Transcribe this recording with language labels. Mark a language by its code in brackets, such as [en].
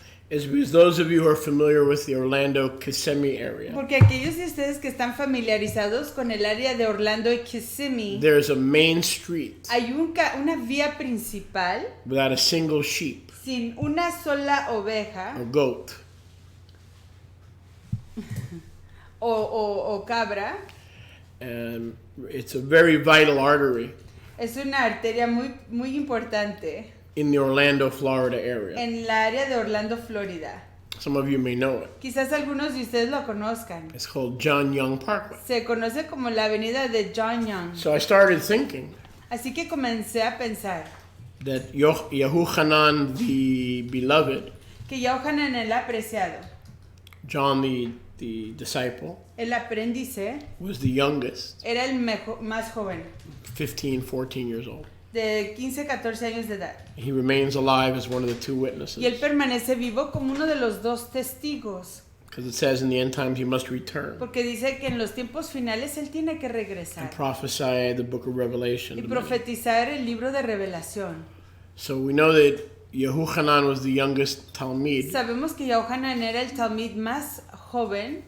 [en] is because those of you who are familiar with the Orlando Kissimmee area, [es] porque aquellos de ustedes que están familiarizados con el área de Orlando y Kissimmee, [en] there's a main street [es] hay una vía principal [en] without a single sheep [es] sin una sola oveja [en] or goat. [es] o cabra. [en] And it's a very vital artery [es] Es una arteria muy importante [en] in the Orlando, Florida area. [es] en la área de Orlando, Florida. [en] Some of you may know it. [es] Quizás algunos de ustedes lo conozcan. [en] It's called John Young Parkway. [es] Se conoce como la avenida de John Young. [en] So I started thinking [es] Así que comencé a pensar [en] that Yehuchanan the beloved, [es] que Yohanan el apreciado, [en] John the disciple, [es] el aprendice, [en] was the youngest, [es] era el más joven, [en] 15, 14 years old. [es] de 15, 14 años de edad. [en] He remains alive as one of the two [es] Y él [en] witnesses. [es] permanece vivo como uno de los dos testigos, [en] Because it says in the end times he must return [es] porque dice que en los tiempos finales él tiene que regresar [en] and prophesy the book of Revelation. [es] y [en] to many. [es] profetizar el libro de Revelación. [en] So we know that Yehuchanan was the youngest Talmid [es] Sabemos que Yohanan era el talmid más joven